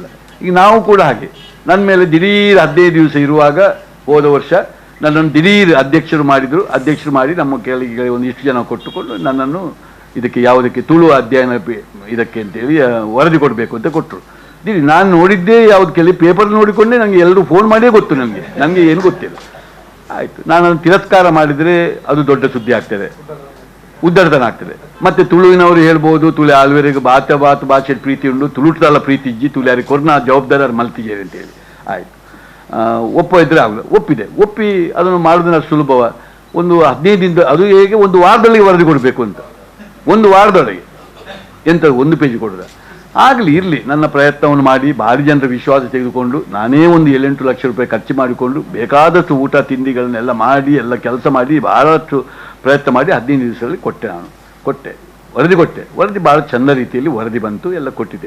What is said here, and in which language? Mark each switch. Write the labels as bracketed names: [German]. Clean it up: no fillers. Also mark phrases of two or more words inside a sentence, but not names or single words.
[Kannada] ಈಗ ನಾವು ಕೂಡ ಹಾಗೆ, ನನ್ನ ಮೇಲೆ ದಿಢೀರ್ 15 ದಿವಸ ಇರುವಾಗ ಹೋದ ವರ್ಷ ನನ್ನನ್ನು ದಿಢೀರ್ ಅಧ್ಯಕ್ಷರು ಮಾಡಿ ನಮ್ಮ ಕೆಳಗೆ ಒಂದಿಷ್ಟು ಜನ ಕೊಟ್ಟುಕೊಂಡು ನನ್ನನ್ನು ಯಾವುದಕ್ಕೆ ತುಳು ಅಧ್ಯಯನ ಇದಕ್ಕೆ ಅಂತೇಳಿ ವರದಿ ಕೊಡಬೇಕು ಅಂತ ಕೊಟ್ಟರು. ನಾನು ನೋಡಿದ್ದೇ ಯಾವ್ದು ಕೇಳಿ ಪೇಪರ್ ನೋಡಿಕೊಂಡೇ ನನಗೆ ಎಲ್ಲರೂ ಫೋನ್ ಮಾಡಿಯೇ ಗೊತ್ತು. ನನಗೆ ಏನು ಗೊತ್ತಿಲ್ಲ. ಆಯಿತು, ನಾನು ಅದನ್ನು ತಿರಸ್ಕಾರ ಮಾಡಿದರೆ ಅದು ದೊಡ್ಡ ಸುದ್ದಿ ಆಗ್ತದೆ, ಉದ್ದಡತನ ಆಗ್ತದೆ. ಮತ್ತು ತುಳುವಿನವರು ಹೇಳ್ಬೋದು, [Tulu] ತುಳು ಆಲ್ವೇರಿಗೆ ಭಾಷೆ ಪ್ರೀತಿ ಉಂಡು, ತುಳುಟದಲ್ಲ ಪ್ರೀತಿ ಇಜ್ಜಿ, ತುಳಿಯಾರಿಗೆ ಕೊರ್ನ ಜವಾಬ್ದಾರಿ ಮಲ್ತಿದ್ದೇವೆ ಅಂತೇಳಿ. [Kannada] ಆಯಿತು, ಇದ್ರೆ ಆಗಲ್ಲ. ಒಪ್ಪಿ ಅದನ್ನು ಮಾಡೋದನ್ನ ಸುಲಭವ. ಒಂದು 15 ದಿನದ, ಅದು ಹೇಗೆ ಒಂದು ವಾರದಲ್ಲಿ ವರದಿ ಕೊಡಬೇಕು ಅಂತ, 1 ವಾರದೊಳಗೆ ಎಂತ 1 ಪೇಜ್ ಕೊಡೋದ. ಆಗಲಿ ಇರಲಿ, ನನ್ನ ಪ್ರಯತ್ನವನ್ನು ಮಾಡಿ ಭಾರಿ ಜನರ ವಿಶ್ವಾಸ ತೆಗೆದುಕೊಂಡು ನಾನೇ ಒಂದು 7-8 ಲಕ್ಷ ರೂಪಾಯಿ ಖರ್ಚು ಮಾಡಿಕೊಂಡು ಬೇಕಾದಷ್ಟು ಊಟ ತಿಂಡಿಗಳನ್ನೆಲ್ಲ ಮಾಡಿ ಎಲ್ಲ ಕೆಲಸ ಮಾಡಿ ಬಹಳಷ್ಟು ಪ್ರಯತ್ನ ಮಾಡಿ 15 ದಿವಸದಲ್ಲಿ ವರದಿ ಭಾಳ ಚೆಂದ ರೀತಿಯಲ್ಲಿ ವರದಿ ಬಂತು, ಎಲ್ಲ ಕೊಟ್ಟಿದ್ದೇವೆ.